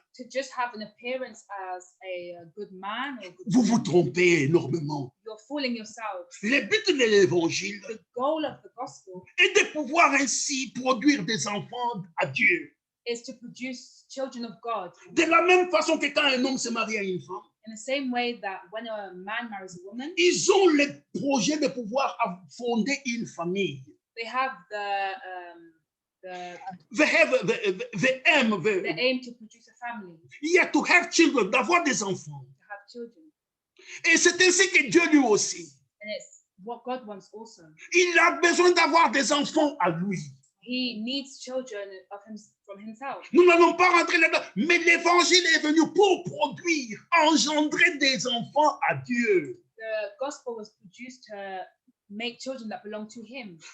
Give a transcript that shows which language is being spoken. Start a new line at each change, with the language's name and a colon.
English: to just have an appearance as a good man or a good
French: vous vous
English: woman,
French: trompez énormément.
English: you're fooling yourselves.
French: Le but de l'évangile
English: The goal of the gospel
French: est de pouvoir ainsi produire des enfants à Dieu.
English: is to produce children of God
French: De la même façon que quand un homme se marie à une femme,
English: in the same way that when a man marries a woman,
French: ils ont le projet de pouvoir fonder une famille.
English: they have the The aim to produce a family, yeah, to have children,
French: d'avoir des enfants.
English: to have children.
French: Et c'est ainsi que Dieu lui aussi,
English: And it's what God wants also.
French: il a besoin d'avoir des enfants à lui.
English: He needs children from himself.
French: Nous n'allons pas rentrer là-dedans, mais l'évangile est venu pour produire, engendrer des enfants à Dieu.
English: The gospel was produced to make children that belong to him.